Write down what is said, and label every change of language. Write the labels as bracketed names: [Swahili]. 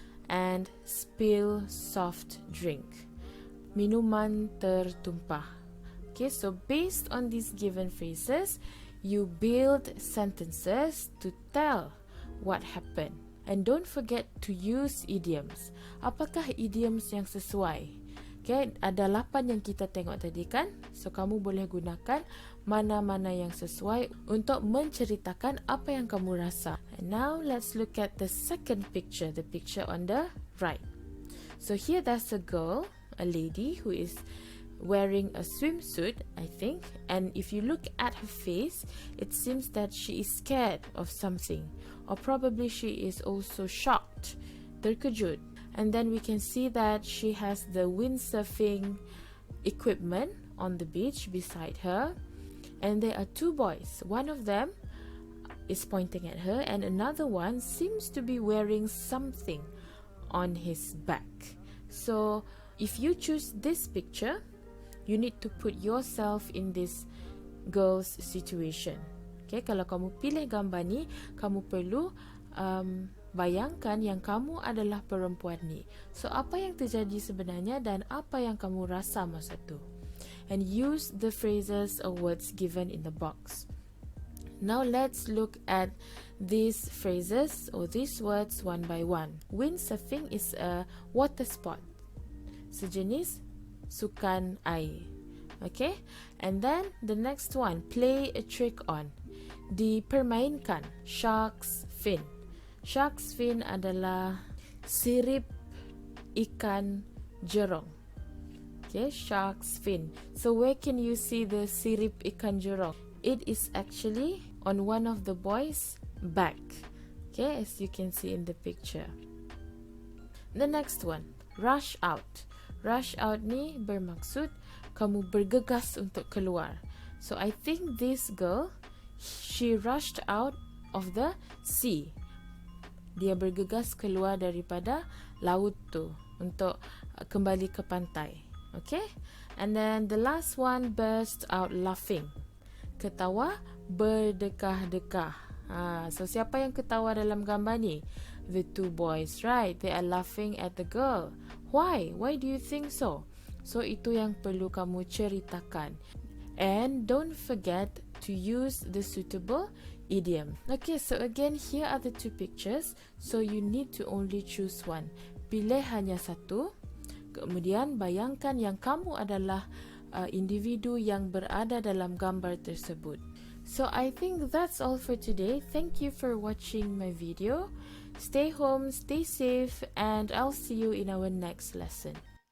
[English] And spill soft drink, [Malay] minuman tertumpah. [English] Okay, so based on these given phrases, you build sentences to tell what happened. And don't forget to use idioms. [Malay] Apakah idioms yang sesuai? Okay, ada 8 yang kita tengok tadi kan? So, kamu boleh gunakan mana-mana yang sesuai untuk menceritakan apa yang kamu rasa. [English] And now, let's look at the second picture, the picture on the right. So, here there's a girl, a lady who is wearing a swimsuit, I think. And if you look at her face, it seems that she is scared of something. Or probably she is also shocked, [Malay] terkejut. [English] And then we can see that she has the windsurfing equipment on the beach beside her. And there are 2 boys. One of them is pointing at her and another one seems to be wearing something on his back. So if you choose this picture, you need to put yourself in this girl's situation. [Malay] Okay, kalau kamu pilih gambar ni, kamu perlu bayangkan yang kamu adalah perempuan ni. So, apa yang terjadi sebenarnya dan apa yang kamu rasa masa tu. [English] And use the phrases or words given in the box. Now, let's look at these phrases or these words one by one. Windsurfing is a water sport, [Malay] sejenis sukan air. [English] Okay, and then the next one, play a trick on. [Malay] Dipermainkan, shark's fin. Shark's fin adalah sirip ikan jerung. [English] Okay, shark's fin. So where can you see the [Malay] sirip ikan jerung? [English] It is actually on one of the boys' back. Okay, as you can see in the picture. The next one, rush out. [Malay] Rush out ni bermaksud kamu bergegas untuk keluar. [English] So I think this girl, she rushed out of the sea. [Malay] Dia bergegas keluar daripada laut tu untuk kembali ke pantai. Okay? [English] And then the last one, burst out laughing. [Malay] Ketawa berdekah-dekah. So siapa yang ketawa dalam gambar ni? [English] The 2 boys, right? They are laughing at the girl. Why? Why do you think so? [Malay] So itu yang perlu kamu ceritakan. [English] And don't forget to use the suitable idiom. Okay, so again, here are the 2 pictures. So you need to only choose one. [Malay] Pilih hanya satu. Kemudian bayangkan yang kamu adalah individu yang berada dalam gambar tersebut. [English] So I think that's all for today. Thank you for watching my video. Stay home, stay safe, and I'll see you in our next lesson.